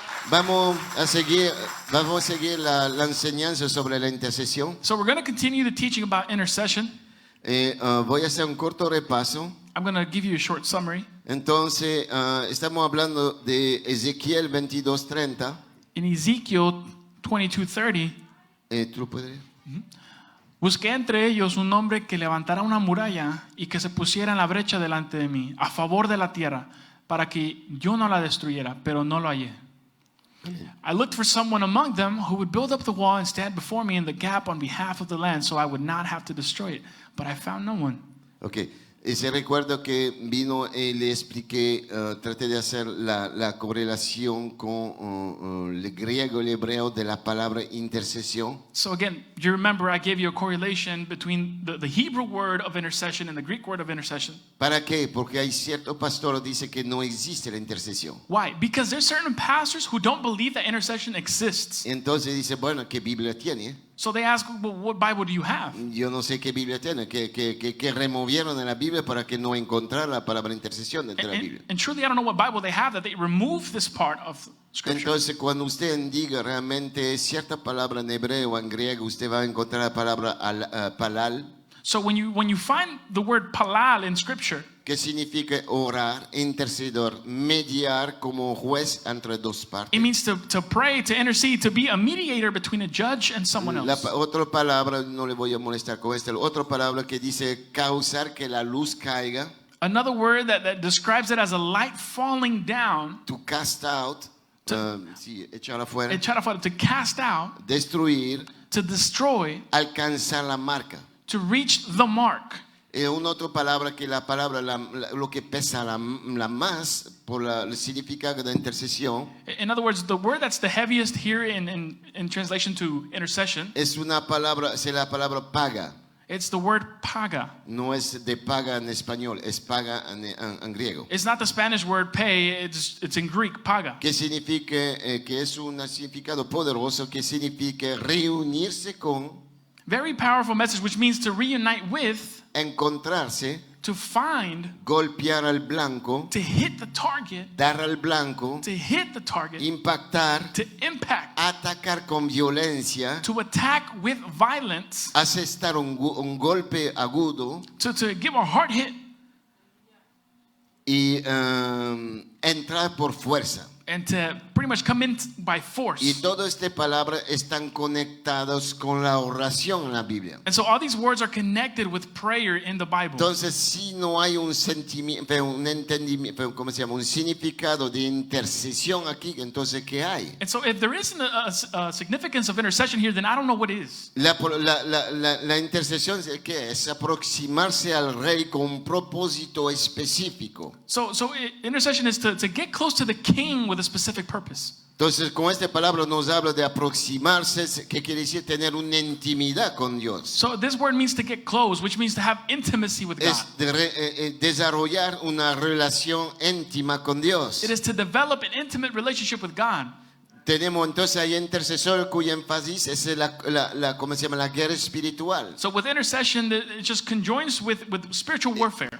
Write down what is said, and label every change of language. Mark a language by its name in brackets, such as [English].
[Spanish] Vamos a seguir la enseñanza sobre la intercesión. [English] So we're going to continue the teaching about intercession. [Spanish] Voy a hacer un corto repaso. [English] I'm going to give you a short summary. [Spanish] Entonces, estamos hablando de Ezequiel 22:30. [English] In Ezekiel 22:30, [Spanish] ¿Tú lo puedes leer? busqué entre ellos un hombre que levantara una muralla y que se pusiera en la brecha delante de mí, a favor de la tierra, para que yo no la destruyera, pero no lo hallé. [English] I looked for someone among them who would build up the wall and stand before me in the gap on behalf of the land, so I would not have to destroy it. But I found no one. Okay. [Spanish] Ese recuerdo que vino y le expliqué, traté de hacer la correlación con el griego y el hebreo de la palabra intercesión. [English] So again, do you remember I gave you a correlation between the Hebrew word of intercession and the Greek word of intercession? [Spanish] ¿Para qué? Porque hay cierto pastor que dice que no existe la intercesión. [English] Why? Because there's certain pastors who don't believe that intercession exists. [Spanish] Entonces dice, bueno, ¿qué Biblia tiene? [English] So they ask, well, what Bible do you have? [Spanish] Yo no sé qué Biblia tiene, que removieron en la Biblia para que no encontrar la palabra intercesión dentro de la Biblia. [English] And truly I don't know what Bible they have that they remove this part of Scripture. [Spanish] Entonces, cuando usted diga realmente cierta palabra en hebreo o en griego, usted va a encontrar la palabra palal. [English] So when you find the word palal in Scripture, [Spanish] que significa orar, interceder, mediar como juez entre dos partes. [English] it means to pray, to intercede, to be a mediator between a judge and someone else. [Spanish] Otra palabra, no le voy a molestar con esta, otra palabra que dice causar que la luz caiga. [English] Another word that describes it as a light falling down. To cast out, [Spanish] echar afuera. [English] To cast out. [Spanish] Destruir. [English] To destroy. [Spanish] Alcanzar la marca. [English] To reach the mark. [Spanish] Una otra palabra que la palabra lo que pesa la más por el significado de intercesión. [English] In other words, the word that's the heaviest here in translation to intercession. [Spanish] Es una palabra, es la palabra paga. [English] It's the word paga. [Spanish] No es de paga en español, es paga en griego. [English] It's not the Spanish word pay, it's in Greek, paga. [Spanish] Que significa que es un significado poderoso que significa reunirse con. [English] Very powerful message, which means to reunite with. [Spanish] Encontrarse, [English] to find, [Spanish] golpear al blanco, [English] to hit the target, [Spanish] dar al blanco, [English] to hit the target, [Spanish] impactar, [English] to impact, [Spanish] atacar con violencia, [English] to attack with violence, [Spanish] asestar un golpe agudo, [English] to give a hard hit, [Spanish] y entrar por fuerza. [English] and to pretty much come in by force. [Spanish] Y todas estas palabras están conectadas con la oración en la Biblia. [English] And so all these words are connected with prayer in the Bible. [Spanish] Entonces, si no hay un sentimiento, un entendimiento, ¿cómo se llama? Un significado de intercesión aquí, entonces ¿qué hay? [English] And so if there isn't a significance of intercession here, then I don't know what is. [Spanish] La intercesión ¿qué es? Aproximarse al rey con un propósito específico. [English] So intercession is to get close to the king with a specific purpose. [Spanish] Entonces, con esta palabra nos habla de aproximarse, que quiere decir tener una intimidad con Dios. [English] So this word means to get close, which means to have intimacy with God. [Spanish] Es desarrollar una relación íntima con Dios. [English] It is to develop an intimate relationship with God. [Spanish] Tenemos entonces ahí intercesor cuyo énfasis es ¿cómo se llama? La guerra espiritual. [English] So with intercession, it just conjoins with spiritual warfare.